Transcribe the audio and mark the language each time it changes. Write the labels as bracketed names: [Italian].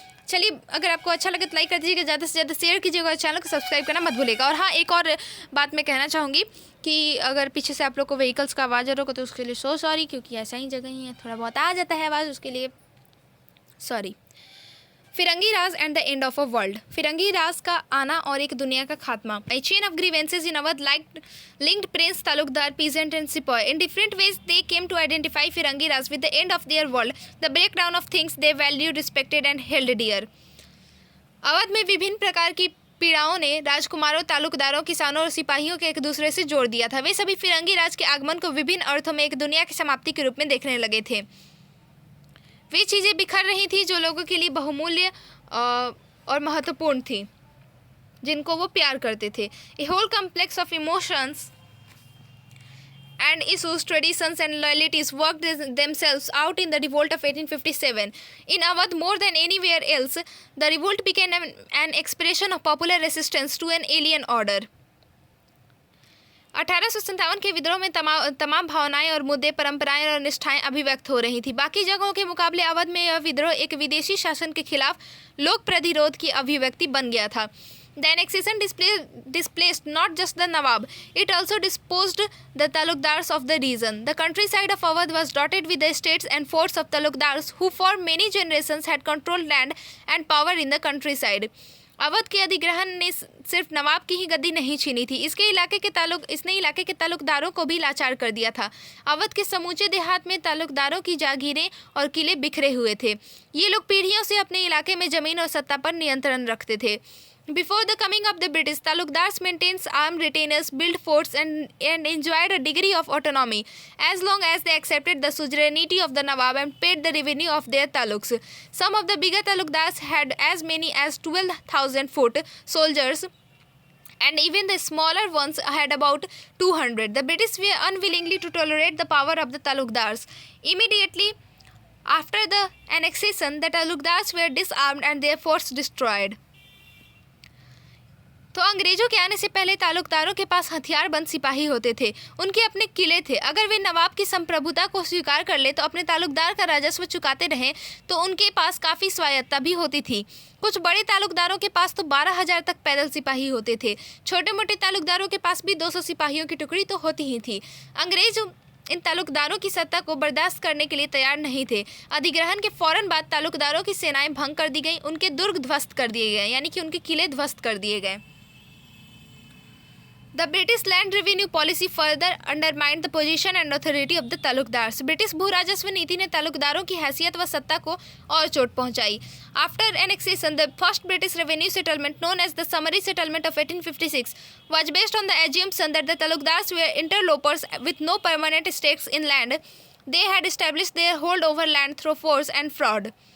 [Hindi] चलिए, अगर आपको अच्छा लगे तो लाइक कर दीजिएगा, ज़्यादा से ज़्यादा शेयर कीजिएगा और चैनल को सब्सक्राइब करना मत भूलिएगा। और हाँ, एक और बात मैं कहना चाहूँगी कि अगर पीछे से आप लोग को व्हीकल्स का आवाज़ आ रहा होगा तो उसके लिए [English] so sorry, [Hindi] क्योंकि ऐसा ही जगह ही है, थोड़ा बहुत आ जाता है आवाज़, उसके लिए sorry. Firangi Raj [English] And the end of a world. [Hindi] फिरंगी राज का आना और एक दुनिया का खात्मा। [English] A chain of grievances in Awadh linked Prince Talukdar, peasant and sepoy. In different ways, they came to identify Firangi Raj with the end of their world, the breakdown of things they valued, respected and held dear. [Hindi] Awadh में विभिन्न प्रकार की पीड़ाओं ने राजकुमारों, तालुकदारों, किसानों और सिपाहियों के एक दूसरे से जोड़ दिया था। वे सभी फिरंगी राज के आगमन को विभिन्न अर्थों में एक दुनिया की समाप्ति के रूप में देखने लगे थे। वे चीज़ें बिखर रही थी जो लोगों के लिए बहुमूल्य और महत्वपूर्ण थी, जिनको वो प्यार करते थे। [English] A whole complex of emotions and issues, traditions and loyalties worked themselves out in the revolt of 1857. In Awadh, more than anywhere else, the revolt became an expression of popular resistance to an alien order. [Hindi] 1857 के विद्रोह में तमाम भावनाएं और मुद्दे, परंपराएं और निष्ठाएं अभिव्यक्त हो रही थी। बाकी जगहों के मुकाबले अवध में यह विद्रोह एक विदेशी शासन के खिलाफ लोक प्रतिरोध की अभिव्यक्ति बन गया था। [English] The annexation displaced not just the Nawab, it also disposed the Talukdars of the region. The countryside of Awadh was dotted with the estates and forts of Talukdars who for many generations had controlled land and power in the countryside. [Hindi] Awadh के अधिग्रहण ने सिर्फ नवाब की ही गद्दी नहीं छीनी थी, इसने इलाके के तालुकदारों को भी लाचार कर दिया था। अवध के समूचे देहात में तालुकदारों की जागीरें और किले बिखरे हुए थे। ये लोग पीढ़ियों से अपने इलाके में जमीन और सत्ता पर नियंत्रण रखते थे। [English] Before the coming of the British, Talukdars maintained armed retainers, built forts and enjoyed a degree of autonomy, as long as they accepted the suzerainty of the Nawab and paid the revenue of their taluks. Some of the bigger Talukdars had as many as 12,000 foot soldiers, and even the smaller ones had about 200. The British were unwillingly to tolerate the power of the Talukdars. Immediately after the annexation, the Talukdars were disarmed and their forts destroyed. [Hindi] तो अंग्रेजों के आने से पहले तालुकदारों के पास हथियारबंद सिपाही होते थे, उनके अपने किले थे। अगर वे नवाब की संप्रभुता को स्वीकार कर ले तो अपने तालुकदार का राजस्व चुकाते रहें, तो उनके पास काफ़ी स्वायत्तता भी होती थी। कुछ बड़े तालुकदारों के पास तो 12,000 तक पैदल सिपाही होते थे। छोटे मोटे तालुकदारों के पास भी 200 सिपाहियों की टुकड़ी तो होती ही थी। अंग्रेज इन तालुकदारों की सत्ता को बर्दाश्त करने के लिए तैयार नहीं थे। अधिग्रहण के फौरन बाद तालुकदारों की सेनाएं भंग कर दी गई, उनके दुर्ग ध्वस्त कर दिए गए, यानी कि उनके किले ध्वस्त कर दिए गए। [English] The British land revenue policy further undermined the position and authority of the Talukdars. [Hindi] British भू राजस्व नीति ने तालुकदारों की हैसियत व सत्ता को और चोट पहुंचाई। [English] After annexation, the first British revenue settlement, known as the Summary Settlement of 1856, was based on the assumption that the Talukdars were interlopers with no permanent stakes in land. They had established their hold over land through force and fraud.